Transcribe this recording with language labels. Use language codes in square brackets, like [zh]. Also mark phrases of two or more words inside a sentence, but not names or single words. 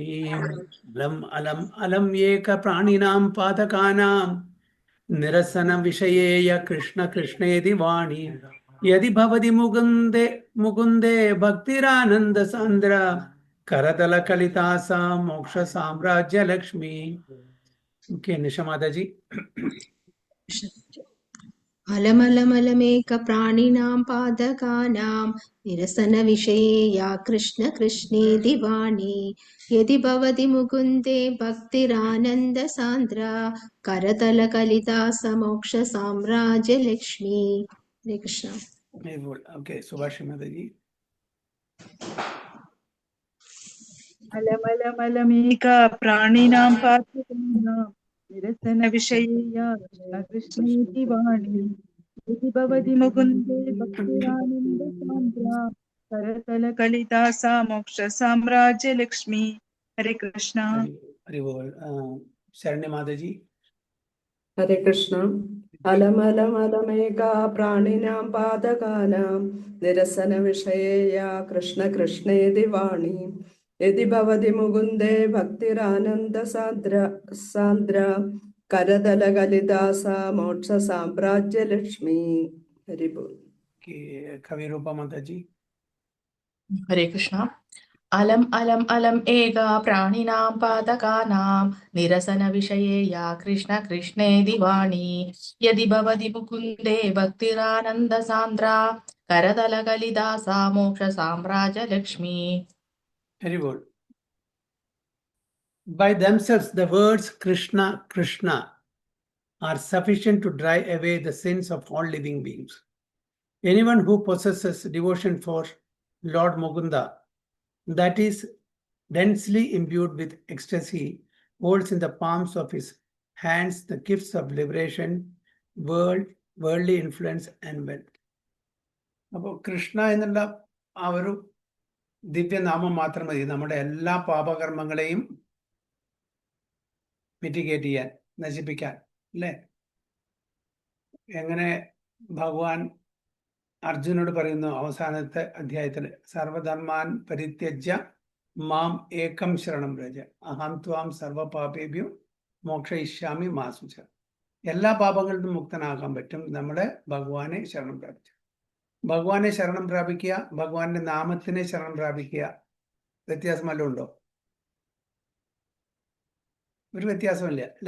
[sa] അലം അലം അലം ഏക പ്രാണിനാം പാതകാനാം നിരസന വിഷയേയ കൃഷ്ണ കൃഷ്ണേതി വാണി യദി ഭവതി മുകുന്ദേ മുകുന്ദേ ഭക്തിരാനന്ദ സാന്ദ്ര കരതല കലിതാസ മോക്ഷ സാമ്രാജ്യ ലക്ഷ്മി. [ml] ഓക്കെ നിഷമാതാജി. [sa] अलमलमलमेक प्राणिनां पादकानां निरसनविषये या कृष्ण कृष्णेति वाणी यदि भवति मुकुन्दे भक्तिरानन्दसान्द्रा करतलकलिता समोक्षसाम्राज्यलक्ष्मी. हरे कृष्ण. [ml] ഓക്കെ സുഭാഷ് മാതാജി. [sa] अलमलमलमेका प्राणिनां पार्थकानां निरसन विषयेया कृष्णेति वाणी यदि भवति मुकुन्दे भक्तिरानन्दसान्द्रा करतलकलिता सा मोक्ष साम्राज्य लक्ष्मी. हरे कृष्ण. [ml] ശരണ്യ മാതാജി. [sa] हरे कृष्ण. अलमलमलमेका प्राणिनां पादकानां निरसन विषये या कृष्ण कृष्णेति वाणी यदि भवति मुकुन्दे भक्तिरानन्द सान्द्र करदलकलिता सा मोक्ष साम्राज्य लक्ष्मी. [hi] हरि बोल. कवि रूपा माताजी. [sa] हरे कृष्ण. अलम अलम अलम एका प्राणिनां पादकानां निरसन विषये या कृष्ण कृष्णेति वाणी यदि भवति मुकुन्दे भक्तिरानन्द सान्द्रा करतलकलिता सा मोक्ष साम्राज्य लक्ष्मी. [en] Very good. By themselves, the words Krishna, Krishna are sufficient to drive away the sins of all living beings. Anyone who possesses devotion for Lord Mukunda, that is densely imbued with ecstasy, holds in the palms of his hands the gifts of liberation, worldly influence and wealth. [ml] അപ്പോൾ കൃഷ്ണ എന്നുള്ള ആ ഒരു ദിവ്യനാമം മാത്രം മതി നമ്മുടെ എല്ലാ പാപകർമ്മങ്ങളെയും മിറ്റിഗേറ്റ് ചെയ്യാൻ, നശിപ്പിക്കാൻ, അല്ലേ? എങ്ങനെ ഭഗവാൻ അർജുനോട് പറയുന്നു അവസാനത്തെ അധ്യായത്തിൽ, [sa] സർവധർമാൻ പരിത്യജ്യ മാം ഏകം ശരണം വ്രജ അഹം ത്വാം സർവപാപേഭ്യോ മോക്ഷയിഷ്യാമി മാ ശുച. [ml] എല്ലാ പാപങ്ങളിൽ നിന്നും മുക്തനാകാൻ പറ്റും നമ്മുടെ ഭഗവാനെ ശരണം പ്രാപിച്ചു. ഭഗവാനെ ശരണം പ്രാപിക്കുക, ഭഗവാന്റെ നാമത്തിനെ ശരണം പ്രാപിക്കുക, വ്യത്യാസം വല്ലതും ഉണ്ടോ? ഒരു വ്യത്യാസമില്ല അല്ലേ?